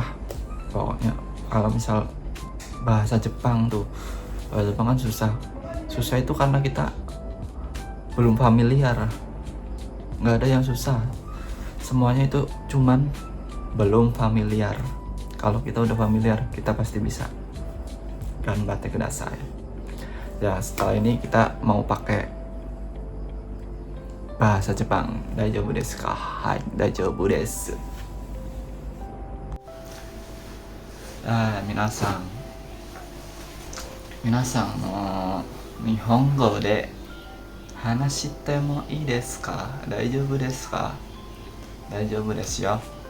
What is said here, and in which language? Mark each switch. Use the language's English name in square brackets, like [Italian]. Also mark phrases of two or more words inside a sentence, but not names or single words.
[Indonesian] Pokoknya kalau misal bahasa Jepang kan susah itu karena kita belum familiar. Nggak ada yang susah, semuanya itu cuman belum familiar. Kalau kita udah familiar, kita pasti bisa. [Japanese] 頑張ってください. [Indonesian] Ya, setelah ini kita mau pakai bahasa Jepang. [Japanese] 大丈夫ですか？はい、大丈夫です。皆さんの日本語で話してもいいですか? 大丈夫ですか？大丈夫ですよ.